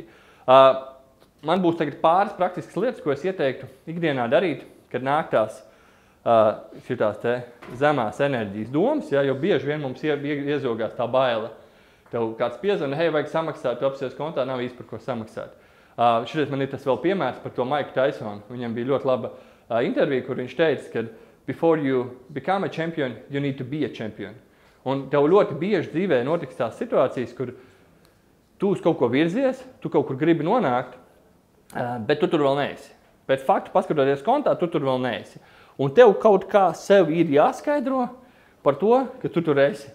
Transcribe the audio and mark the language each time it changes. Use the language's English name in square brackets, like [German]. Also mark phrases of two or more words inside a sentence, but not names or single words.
[Latvian] Man būs tagad pāris praktiskas lietas, ko es ieteiktu ikdienā darīt, kad nāk tās šitās te zemās enerģijas domas, ja, jo bieži vien mums iezogās tā baila. Tev kāds piezvana, hei, vajag samaksāt, tu apsies kontā, nav īsti par ko samaksāt. Šodien man ir tas vēl piemērs par to Maiku Tysonu. Viņam bija ļoti laba intervija, kur viņš teica, ka [English] before you become a champion, you need to be a champion. [Latvian] Un tev ļoti bieži dzīvē notiks tās situācijas, kur tu uz kaut ko virzies, tu kaut kur gribi nonākt, bet tu tur vēl neesi. Pēc faktu, paskatoties kontā, tu tur vēl neesi. Un tev kaut kā sev ir jāskaidro par to, ka tu tur esi.